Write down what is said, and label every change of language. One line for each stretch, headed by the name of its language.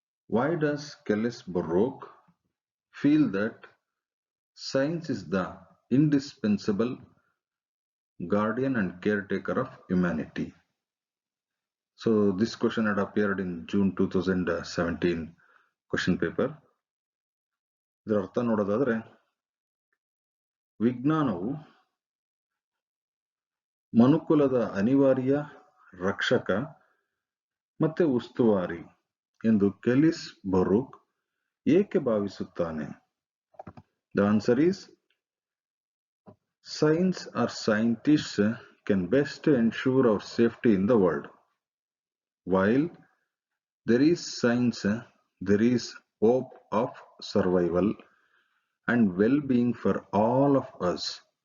English: Why does Kellis Baruch feel that science is the indispensable guardian and caretaker of humanity? So this question had appeared in June 2017 question paper.
Kannada: ಇದರ ಅರ್ಥ ನೋಡೋದಾದ್ರೆ, ವಿಜ್ಞಾನವು ಮನುಕುಲದ ಅನಿವಾರ್ಯ ರಕ್ಷಕ ಮತ್ತೆ ಉಸ್ತುವಾರಿ ಎಂದು ಕೆಲಿಸ್ ಬರೂಕ್ ಏಕೆ ಭಾವಿಸುತ್ತಾನೆ?
English: The answer is, science or scientists can best ensure our safety in the world. While there is science, there is hope of survival and well-being for all of us.